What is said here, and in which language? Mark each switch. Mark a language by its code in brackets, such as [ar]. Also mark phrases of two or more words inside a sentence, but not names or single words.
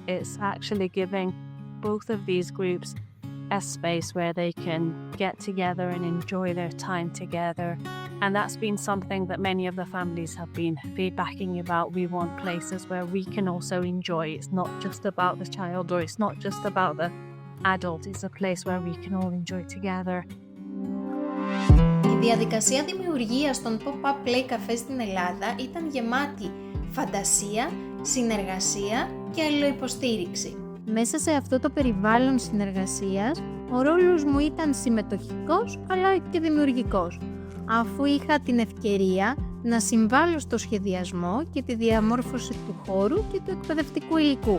[en] It's actually giving both of these groups a space where they can get together and enjoy their time together. And that's been something that many of the families have been feedbacking about. We want places where we can also enjoy. It's not just about the child or it's not just about the adult. It's a place where we can all enjoy together. [el] Η διαδικασία δημιουργίας των [en] pop-up play café [el] στην Ελλάδα ήταν γεμάτη φαντασία, συνεργασία και αλληλοϊποστήριξη. Μέσα σε αυτό το περιβάλλον συνεργασίας, ο ρόλος μου ήταν συμμετοχικός αλλά και δημιουργικός, αφού είχα την ευκαιρία να συμβάλλω στο σχεδιασμό και τη διαμόρφωση του χώρου και του εκπαιδευτικού υλικού.